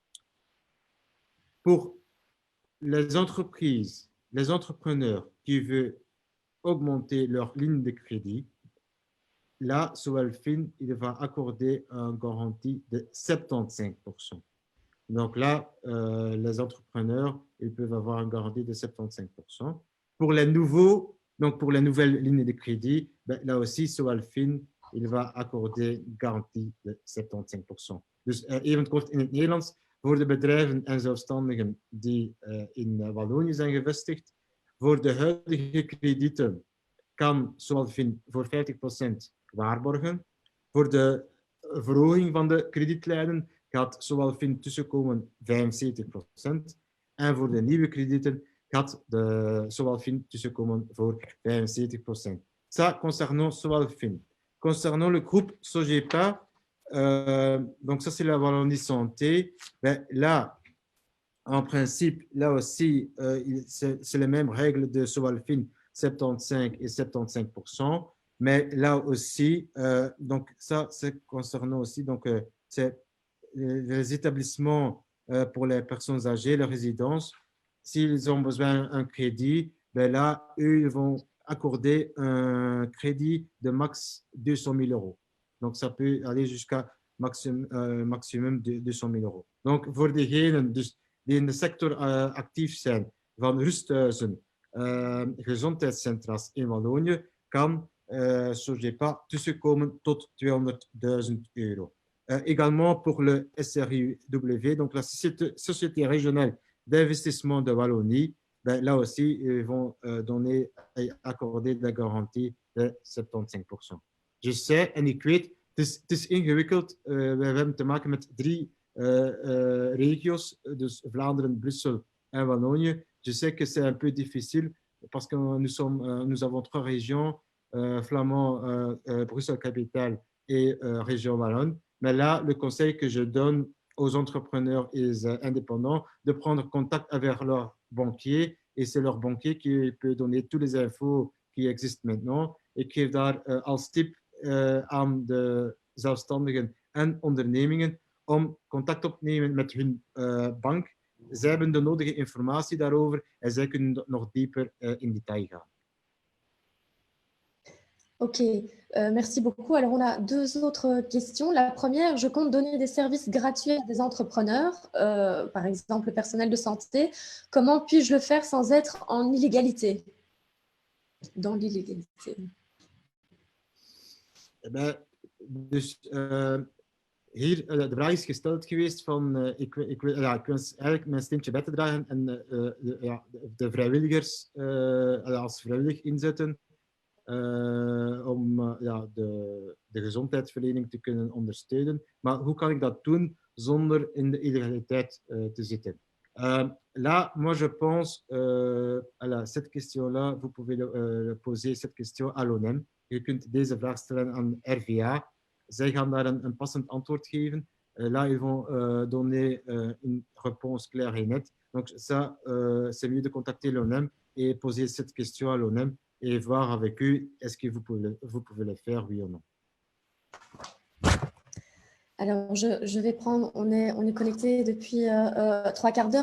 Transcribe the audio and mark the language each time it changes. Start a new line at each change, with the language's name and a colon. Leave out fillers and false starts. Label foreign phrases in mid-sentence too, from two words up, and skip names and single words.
French: Pour les entreprises, les entrepreneurs qui veulent augmenter leur ligne de crédit, là, Sowalfin, il va accorder une garantie de 75%. Donc là, les entrepreneurs, ils peuvent avoir une garantie de 75%. Pour les nouveaux, donc pour les nouvelles lignes de crédit, ben, là aussi, Soalfin, il va accorder une garantie de 75%.
Dutch: Dus even kort in het Nederlands, voor de bedrijven en zelfstandigen die in Wallonië zijn gevestigd, voor de huidige kredieten kan Soalfin voor 50% waarborgen. Voor de verhoging van de kredietlijnen gaat Soalfin tussenkomen 75%. En voor de nieuwe kredieten gaat Soalfin tussenkomen voor 75%.
French: Ça, concernant Soalfin. Concernant le groupe Sogepa, donc ça c'est la Wallonie Santé, ben, là, en principe, là aussi, c'est les mêmes règles de Soalfin, 75 et 75%. Mais là aussi, donc ça, c'est concernant aussi, donc c'est les établissements pour les personnes âgées, les résidences. S'ils ont besoin d'un crédit, ben là, eux, ils vont accorder un crédit de max 200 000 euros. Donc, ça peut aller jusqu'à maximum de 200 000 euros. Donc,
Dutch: voor degenen dus die in de sector actief zijn van rusthuizen, gezondheidscentra's in Wallonië, kan Sogepa tussenkomen tot 200.000 euro.
French: Également pour le SRIW, donc la Société régionale d'investissement de Wallonie, ben, là aussi, ils vont donner et accorder de la garantie de 75%. Je sais,
Dutch: en ik weet, het is ingewikkeld. We hebben te maken met 3 regio's, dus Vlaanderen, Bruxelles en Wallonië.
French: Je sais que c'est un peu difficile parce que nous avons 3 régions, Flamand, Bruxelles-Capitale et région Wallonne. Mais là, le conseil que je donne aux entrepreneurs et indépendants de prendre contact avec leur banquier, et c'est leur banquier qui peut donner toutes les infos qui existent maintenant.
Dutch: Ik geef daar als tip aan de zelfstandigen en ondernemingen om contact op te nemen met hun bank. Zij hebben de nodige informatie daarover en zij kunnen nog dieper in detail gaan.
French: Ok, merci beaucoup. Alors, on a 2 autres questions. La première, je compte donner des services gratuits à des entrepreneurs, par exemple le personnel de santé. Comment puis-je le faire sans être en illégalité? Dans l'illégalité. Eh ben,
Dutch: dus hier, de vraag is gesteld geweest van, ik wens eigenlijk mijn steentje bij te dragen en de vrijwilligers als vrijwillig inzetten om de gezondheidsverlening te kunnen ondersteunen. Maar hoe kan ik dat doen zonder in de illegaliteit te zitten?
French: Là, moi, je pense, cette question-là, vous pouvez poser cette question à l'ONEM.
Dutch: Je kunt deze vraag stellen aan RVA. Zij gaan daar een passend antwoord geven.
French: Là, ils vont donner une réponse claire et nette. Donc, ça, c'est mieux de contacter l'ONEM et poser cette question à l'ONEM et voir avec eux, est-ce que vous pouvez le faire, oui ou non. Alors, je vais prendre, on est connecté depuis 3/4 d'heure.